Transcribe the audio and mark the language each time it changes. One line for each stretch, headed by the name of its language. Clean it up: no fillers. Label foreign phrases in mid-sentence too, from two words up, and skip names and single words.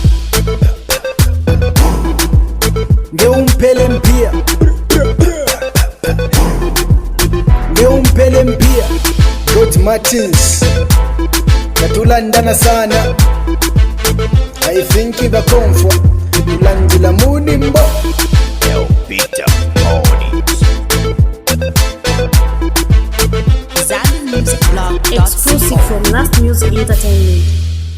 Bemba: ngeumpele mpia ngeumpele mpia Dot Martins katulandana sana
English: I think
Bemba: bakomfwa tulandila munimbo
English: El Peter. Oni. ZanMusicBlog.co. Exclusive from Last Music Entertainment.